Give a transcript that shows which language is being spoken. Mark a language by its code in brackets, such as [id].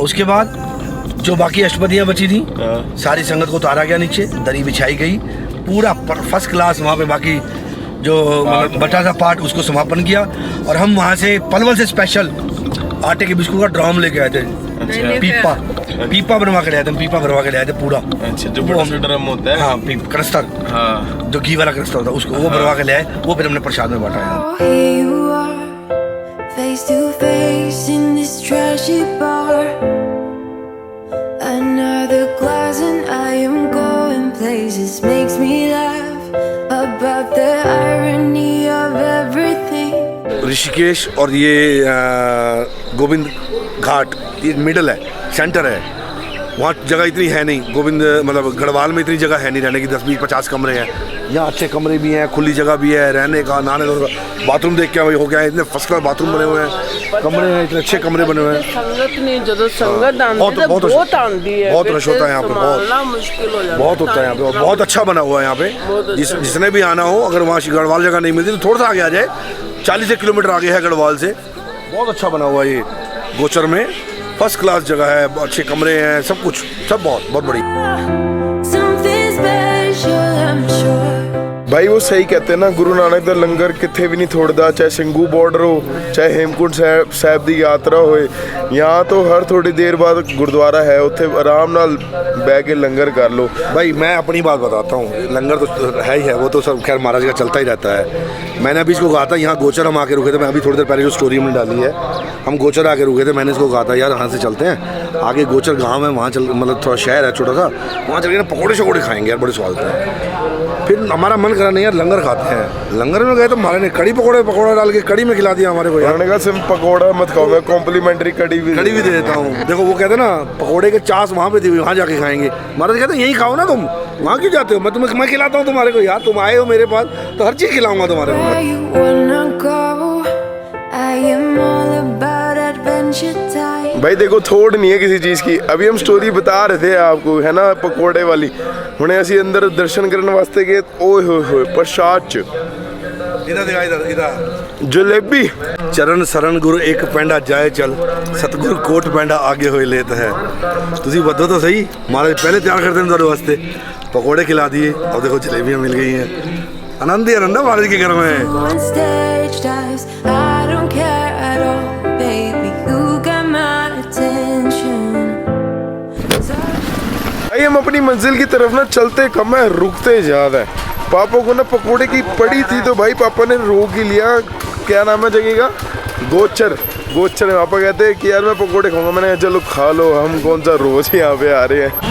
[hi] उसके बाद जो बाकी अष्टपदियाँ बची थी, सारी संगत को उतारा गया नीचे, दरी बिछाई गई, पूरा फर्स्ट क्लास वहाँ पे बाकी जो बचा था पार्ट, उसको समापन किया। और हम वहाँ से पलवल से स्पेशल आटे के बिस्कुट का ड्रम लेके आए थे। अच्छा। पीपा बनवा के ले आए थे, पीपा भरवा के ले आए थे पूरा। अच्छा, जो बड़ा ड्रम होता है। हाँ, क्रस्टर, हाँ, जो घी वाला क्रस्टर होता है, उसको वो भरवा के ले आए, वो फिर हमने प्रसाद में बांटा। [en] Oh, here you are, face to face in this trashy bar. Another glass and I am going places, makes me laugh about the irony of everything. [hi] Rishikesh और ये गोविंद घाट, ये मिडल है, सेंटर है। वहाँ जगह इतनी है नहीं, गोविंद मतलब गढ़वाल में इतनी जगह है नहीं रहने की, 10-20-50 कमरे हैं। यहाँ अच्छे कमरे भी हैं, खुली जगह भी है रहने का, नहाने का। बाथरूम देख के हो गया है, इतने फर्स्ट क्लास बाथरूम बने हुए हैं, कमरे हैं, इतने अच्छे कमरे बने हुए हैं। संगत नहीं, जो संगत आंदी है बहुत आंदी है, बहुत रश होता है यहाँ पे, बहुत मुश्किल हो जाता है, बहुत होता है यहाँ पे। और बहुत अच्छा बना हुआ है यहाँ पे, जिसने भी आना हो, अगर वहाँ गढ़वाल जगह नहीं मिलती तो थोड़ा सा आगे आ जाए, 40 किलोमीटर आगे है गढ़वाल से। बहुत अच्छा बना हुआ है ये गोचर में, फर्स्ट क्लास जगह है, अच्छे कमरे हैं, सब कुछ, सब बहुत बड़ी। [en] Something special, I'm sure. [hi] भाई वो सही कहते हैं ना, [pa] गुरु नानक दा लंगर किथे भी नहीं थोड़दा, [hi] चाहे सिंघू बॉर्डर हो, चाहे हेमकुंड साहब दी यात्रा होए, यहाँ तो हर थोड़ी देर बाद गुरुद्वारा है, [pa] उत्थे आराम नाल बैठ के [hi] लंगर कर लो। भाई मैं अपनी बात बताता हूँ, लंगर तो है ही है, वो तो सब खैर महाराज का चलता ही रहता है। मैंने अभी इसको कहा था, यहाँ गोचर हम आके रुके थे, मैं अभी थोड़ी देर पहले जो स्टोरी हमने डाली है, हम गोचर आके रुके थे, मैंने इसको कहा था यार यहाँ से चलते हैं आगे, गोचर गाँव है, वहाँ चल, मतलब थोड़ा शहर है छोटा सा, वहाँ चल के ना पकौड़े शकौड़े खाएंगे यार, बड़े स्वाद है। फिर हमारा मन करा नहीं यार लंगर खाते हैं, लंगर में गए तो हमारे ने कड़ी पकौड़ा डाल के कड़ी में खिला दिया हमारे को। यार सिर्फ पकौड़ा मत खाओ, मैं कॉम्प्लीमेंट्री कड़ी भी दे देता हूँ। देखो वो कहते हैं ना, पकौड़े के चास वहाँ पे थी, वहाँ जाके खाएंगे। महाराज कहते हैं यही खाओ ना तुम, वहाँ क्यों जाते हो? मैं खिलाता हूँ तुम्हारे को यार, तुम आए हो मेरे पास तो हर चीज़ खिलाऊंगा तुम्हारे को। [en] Where you wanna go? I am all about adventure time. [hi] भाई देखो थोड़ नहीं है किसी चीज़ की। अभी हम स्टोरी बता रहे थे आपको, है ना, पकौड़े वाली। [pa] हुणे असी अंदर दर्शन करने वास्ते गए। ओए होए प्रसाद च [hi] इधर दिखा, इधर जलेबी। [pa] चरण शरण गुरु एक पैंडा जाए चल, सतगुरु कोट पैंडा आगे होए लेता है। [hi] तुझी बदो तो सही, महाराज पहले तैयार करते हैं तुम्हारे वास्ते, पकौड़े खिला दिए, अब देखो जलेबियाँ मिल गई हैं। आनंद ही आनंद है महाराज के घर में। [en] On stage dives, I don't care at all, baby. You got my attention. [hi] भाई हम अपनी मंजिल की तरफ ना चलते कम है, रुकते ज्यादा है। पापा को ना पकोड़े की पड़ी थी तो भाई पापा ने रोक ही लिया। क्या नाम है जगह का? गोचर। गोचर में पापा कहते हैं कि यार मैं पकोड़े खाऊंगा। मैंने कहा चलो खा लो, हम कौन सा रोज यहाँ पे आ रहे हैं।